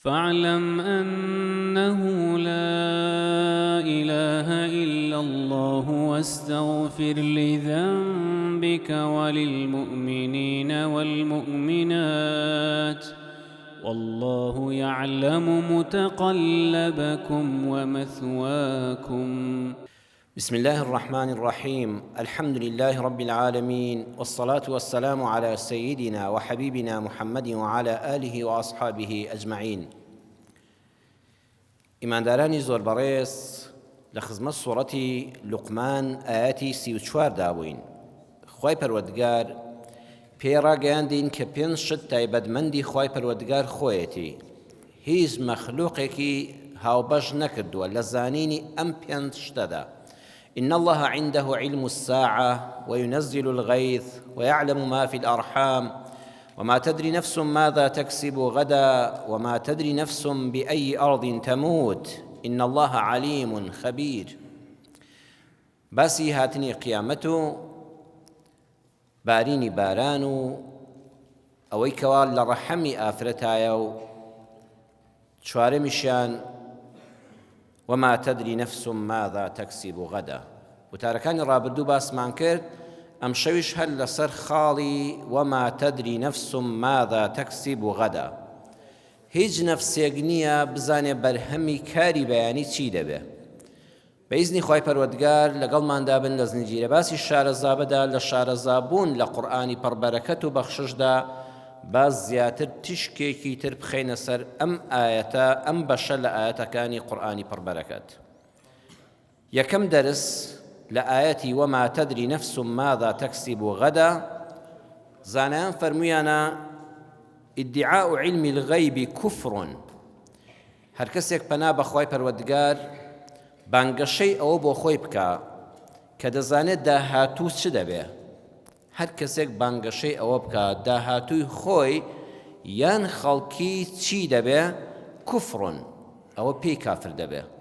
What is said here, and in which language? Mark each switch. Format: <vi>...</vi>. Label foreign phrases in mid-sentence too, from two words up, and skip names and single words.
<ar>فاعلم أنه لا إله إلا الله واستغفر لذنبك وللمؤمنين والمؤمنات والله يعلم متقلبكم ومثواكم. بسم الله الرحمن الرحيم. الحمد لله رب العالمين، والصلاة والسلام على سيدنا وحبيبنا محمد وعلى آله وأصحابه أجمعين.</ar> <ckb>ئیماندارانی زۆر بەڕێز، لە خزمەت سوورەتی لوقمان ئاەتی 34 دابووین. خوای پەروەردگار پێی ڕاگەیاندین کە پێنج شت تایبەتمەندی خوای پەروەردگار خۆیەتی، هیچ مەخلووقێکی هاوبەش نەکردووە لە زانینی ئەم پێنج شتەدا.</ckb> <ar>إن الله عنده علم الساعة وينزل الغيث ويعلم ما في الأرحام وما تدري نفس ماذا تكسب غدا وما تدري نفس بأي أرض تموت إن الله عليم خبير.</ar> <ckb>باسی هاتنی قیامەت و بارینی باران و ئەوەی کەوا لە ڕەحەمی ئافرەتایە و چوارەمیشیان</ckb> <ar>وما تدري نفس ماذا تكسب غدا.</ar> <ckb>وتارەکانی ڕابردوو باسمان کرد، ئەم شەویش هەر لەسەر خاڵی</ckb> <ar>وما تدري نفس ماذا تكسب غدا.</ar> <ckb>هیچ نەفسێک نییە بزانێ بەرهەمی کاری بەیانی چی دەبێ. بەئیزنی خوای پەروەردگار لەگەڵماندا بن لە زنجیرە باسی شارەزابەدا، لە شارەزابوون لە قورئانی پڕبەرەکەت و بەخششدا باز زیاتر تشکێکی تر بخەینە سەر ئەم ئاەتە، ئەم بەشە لە ئاەتەکانی قورئانی پڕبەرەکەت. یەکەم دەرس لە ئاەتی</ckb> <ar>وما تدري نفس ماذا تكسب غدا،</ar> <ckb>زانایان فەرموویانە</ckb> <ar>ئیدعاء علم الغیب کوفر.</ar> <ckb>هەر کەسێک پەنا بە خوای پەروەردگار بانگەشەی ئەوە بۆ خۆی بکە کە دەزانێت داهاتوو چ دەبێ. هەر کەسێک بانگەشەی ئەوە بکە داهاتووی خۆی یان خەڵکی چی دەبێ، کوفڕن، ئەوە پێی کافر دەبێ.</ckb>